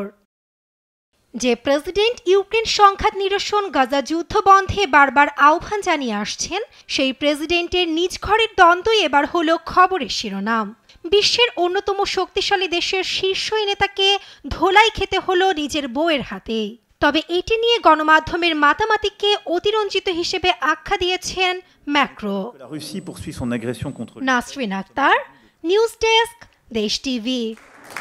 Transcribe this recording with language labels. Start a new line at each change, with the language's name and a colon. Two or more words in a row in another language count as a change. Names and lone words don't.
Bangla: যে প্রেসিডেন্ট ইউক্রেন সংঘাত নিরসন, গাজা যুদ্ধ বন্ধে বারবার আহ্বান জানিয়ে আসছেন, সেই প্রেসিডেন্টের নিজ ঘরের দ্বন্দ্বই এবার হলো খবরের শিরোনাম। বিশ্বের অন্যতম শক্তিশালী দেশের শীর্ষ নেতাকে ধোলাই খেতে হলো নিজের বউয়ের হাতেই। তবে এটি নিয়ে গণমাধ্যমের মাতামাতিকে অতিরঞ্জিত হিসেবে আখ্যা দিয়েছেন ম্যাক্রো।
French: La Russie poursuit son agression contre
Bangla: নাসরিন আক্তার, নিউজ ডেস্ক, দেশ টিভি।